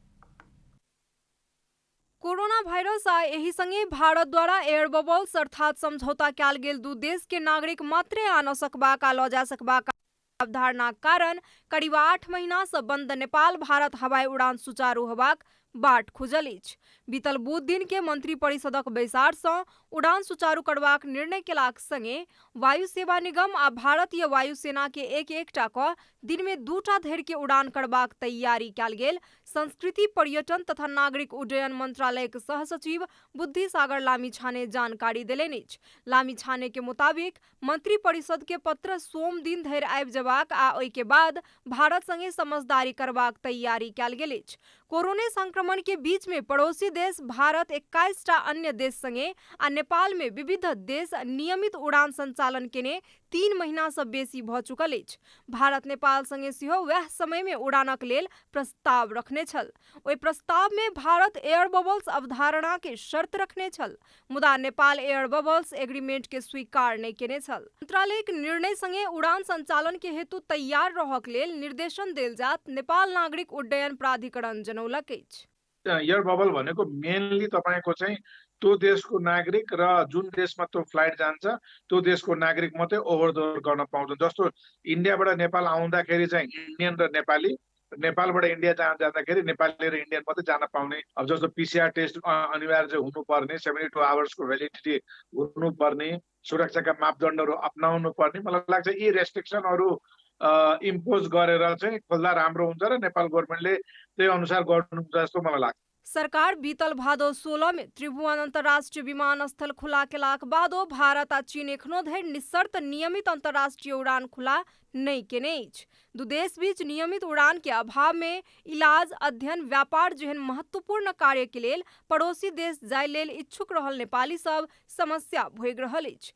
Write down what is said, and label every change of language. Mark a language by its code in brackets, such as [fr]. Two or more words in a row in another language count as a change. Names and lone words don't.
[mai] कोरोना वायरस आ एहि संगे भारत द्वारा [en] air bubbles [mai] अर्थात समझौता कयल गेल दू देश के नागरिक मात्रे आन सकबाक आ लऽ जा सकबाक अवधारणाक कारण करीब 8 महीना से बंद नेपाल भारत हवाई उड़ान सुचारू होबाक बाट खुजल अछि। बीतल बुध दिन के मंत्री परिषदक बैसार सँ उड़ान सुचारू करबाक निर्णय केलाक संगे वायु सेवा निगम आ भारतीय वायुसेना के एकटा क दिन में 2टा धरि के उड़ान करबाक तैयारी कयल गेल संस्कृति, पर्यटन तथा नागरिक उड्डयन मंत्रालयक सहसचिव बुद्धि सागर लामिछाने जानकारी देलनि अछि। लामिछाने के मुताबिक मंत्री परिषद के पत्र सोम दिन धरि आबि जेबाक आ ओहि के बाद भारत संगे समझदारी करबाक तैयारी कयल गेल अछि। कोरोना संक्रमण के बीच में पड़ोसी देश भारत 21टा अन्य देश संगे आ नेपाल में विविध देश नियमित उड़ान संचालन केने 3 महीना से बेसी भ चुकल अछि। भारत नेपाल संगे सेहो वैह समय में उड़ानक लेल प्रस्ताव रखने छल। ओहि प्रस्ताव में भारत [en] air bubbles [mai] अवधारणा के शर्त रखने छल, मुदा नेपाल [en] air bubbles agreement [mai] के स्वीकार नहीं केने छल। मंत्रालय के निर्णय संगे उड़ान संचालन के हेतु तैयार रहक लेल निर्देशन देल जात नेपाल नागरिक उड्डयन प्राधिकरण जनौलक अछि। [en] air bubble [ne] भनेको मेनली तपाईको चाहिँ त्यो देशको नागरिक र जुन देशमा त्यो फ्लाइट जान्छ त्यो देशको नागरिक मात्रै ओभरडोर गर्न पाउँछ। जस्तो इन्डियाबाट नेपाल आउँदाखेरि चाहिँ इन्डियन र नेपाली, नेपालबाट इन्डिया जाँदाखेरि नेपाली र इन्डियन मात्रै जान पाउने। अब जस्तो [en] PCR test [ne] अनिवार्य चाहिँ हुनुपर्ने, 72 [en] hours validity [ne] हुनुपर्ने, सुरक्षाका मापदण्डहरू अपनाउनु पर्ने। मलाई लाग्छ यी [en] restrictions impose [ne] गरेर चाहिँ खोल्दा राम्रो हुन्छ र [en] Nepal government [ne] त्यही अनुसार गर्नुहुन्छ जस्तो मलाई लाग्छ। [mai] सरकार बीतल भादो 16 में त्रिभुवन अंतर्राष्ट्रीय विमानस्थल खुला केलाक बादो भारत आ चीन एखनो धरि निशर्त नियमित अंतर्राष्ट्रीय उड़ान खुला नहीं केने अछि। दू देश बीच नियमित उड़ान के अभाव में इलाज, अध्ययन, व्यापार जेहन महत्वपूर्ण कार्य के लेल पड़ोसी देश जाय लेल इच्छुक रहल नेपाली सब समस्या भोगि रहल अछि।